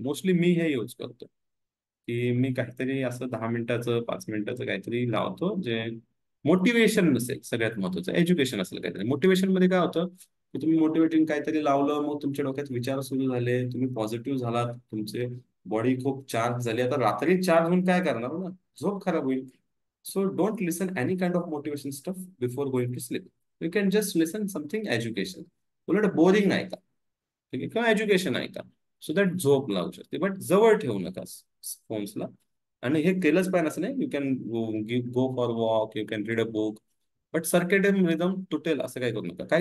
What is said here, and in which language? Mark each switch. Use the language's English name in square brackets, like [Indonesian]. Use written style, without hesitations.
[Marathi] Mostly मी हे use करतो की मी काहीतरी असं 10 मिनिटाचं 5 मिनिटाचं काहीतरी लावतो जे मोटिवेशन नसेल. सगळ्यात महत्वाचं एज्युकेशन असेल काहीतरी. मोटिवेशन मध्ये काय होतं की तुम्ही मोटिवेटिंग काहीतरी लावलं, मग तुमच्या डोक्यात विचार सुरू झाले, तुम्ही पॉझिटिव्ह झालात, तुमचे बॉडी खूप चार्ज झाली. आता रात्री चार्ज होऊन काय करणार ना, झोप खराब होईल. [English] So don't listen any kind of motivation stuff before going to sleep. You can just listen something education. [Marathi] उलट बोरिंग ऐका, ठीक आहे, किंवा एज्युकेशन ऐका, सो दॅट झोप लागू शकते. बट जवळ ठेवू नका फोन्सला. आणि हे केलंच पाहिजे असं नाही. [English] you can go for walk, you can read a book, [Marathi] but circadian rhythm तुटेल असं काही करू नका.